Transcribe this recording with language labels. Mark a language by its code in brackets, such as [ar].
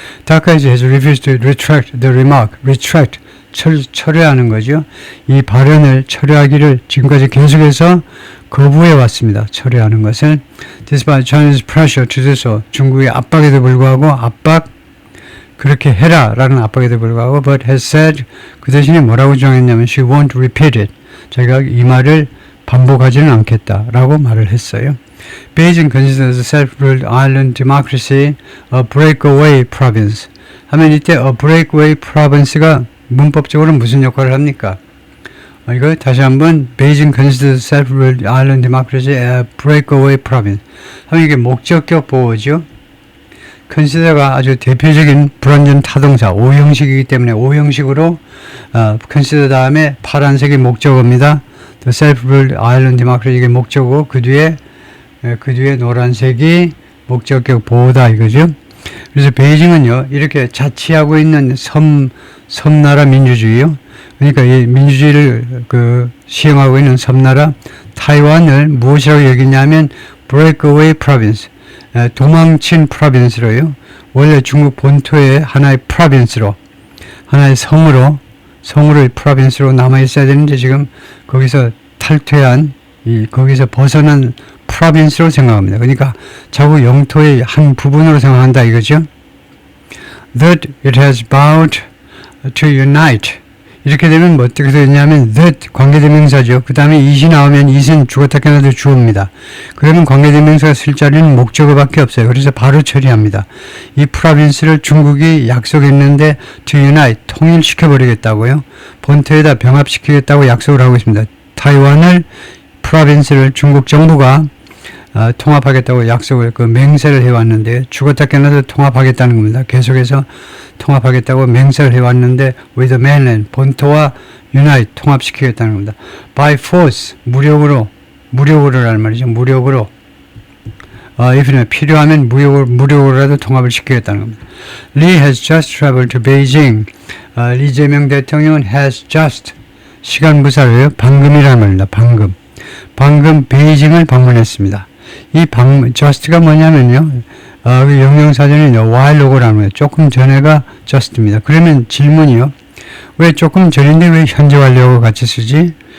[en] 다카이치 has refused to retract the remark. [ko] retract, 철회하는 거죠. 이 발언을 철회하기를 지금까지 계속해서 거부해 왔습니다. 철회하는 것을. [en] Despite Chinese pressure to do so. [ko] 중국의 압박에도 불구하고 그렇게 해라 라는 압박에도 불구하고 [en] but has said [ko] 그 대신에 뭐라고 주장했냐면 [en] she won't repeat it. [ko] 자기가 이 말을 반복하지는 않겠다라고 말을 했어요. [en] Beijing considers self-ruled island democracy a breakaway province. [ko] 하면 이때 [en] a breakaway province [ko] 가 문법적으로 무슨 역할을 합니까? 이거 다시 한번 [en] Beijing considers self-ruled island democracy a breakaway province. [ko] 하면 이게 목적격 보호죠. consider가 아주 대표적인 불완전 타동사 오형식이기 때문에 오형식으로 consider 다음에 파란색이 목적어입니다. [en] The self-ruled island democracy [ko] 이게 목적어 그 뒤에 노란색이 목적격 보호다 이거죠. 그래서 베이징은요 이렇게 자치하고 있는 섬나라 민주주의요. 그러니까 이 민주주의를 시행하고 있는 섬나라 타이완을 무엇이라고 여기냐면 breakaway province, 도망친 프로빈스로요. 원래 중국 본토의 하나의 프로빈스로, 하나의 성으로 프로빈스로 남아 있어야 되는데 지금 거기서 탈퇴한 거기서 벗어난 프로빈스로 생각합니다. 그러니까 자국 영토의 한 부분으로 생각한다 이거죠. [en] That it has vowed to unite. [ko] 이렇게 되면 뭐 어떻게 되냐면 that 관계대명사죠. 그 다음에 it이 나오면 it은 주어다 깨나도 주어입니다. 그러면 관계대명사가 쓸 자리는 목적어밖에 없어요. 그래서 바로 처리합니다. 이 프로빈스를 중국이 약속했는데 to unite, 통일시켜버리겠다고요. 본토에다 병합시키겠다고 약속을 하고 있습니다. 타이완을 프로빈스를 중국 정부가 통합하겠다고 약속을 맹세를 해왔는데 죽었다 깨나도 통합하겠다는 겁니다. 계속해서 통합하겠다고 맹세를 해왔는데 [en] with the mainland [ko] 본토와 unite 통합시키겠다는 겁니다. [en] by force [ko] 무력으로라는 말이죠. 무력으로 if 필요하면 무력으로라도 통합을 시키겠다는 겁니다. [en] Lee has just traveled to Beijing. [ko] 리재명 대통령은 [en] has just [ko] 시간부사로요. 방금이라는 말입니다. 방금 베이징을 방문했습니다. 이 just가 뭐냐면요. 영영사전에 [en] while ago [ko] 라는 거예요. 조금 전에가 just입니다. 그러면 질문이요. 왜 조금 전인데 왜 현재 완료하고 같이 쓰지?